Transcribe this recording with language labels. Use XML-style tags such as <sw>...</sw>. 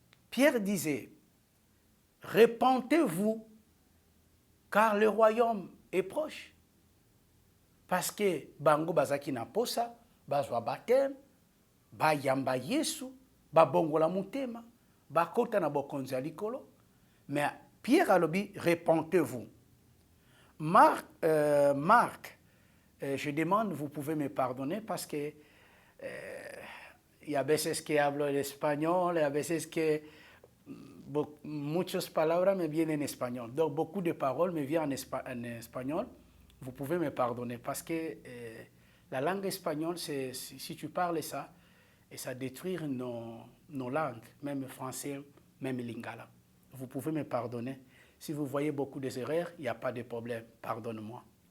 <fr>Pierre disait, répentez-vous, car le royaume est proche. Parce que</fr> <ln>bango bazaki na posa, bazwa baptême, ba yamba Yesu, ba bongola mutema, ba kota na bokonzi likolo.</ln> <fr>Mais Pierre alobi, répentez-vous. Marc, je demande, vous pouvez me pardonner parce que</fr> <es>y a veces que hablo el español, y a veces que muchas palabras me vienen en espagnol.</es> <fr>Donc beaucoup de paroles me viennent en espagnol. Vous pouvez me pardonner parce que la langue espagnole, si tu parles ça, et ça détruit nos langues, même français, même lingala. Vous pouvez me pardonner. Si vous voyez beaucoup d'erreurs, il n'y a pas de problème. Pardonne-moi.</fr>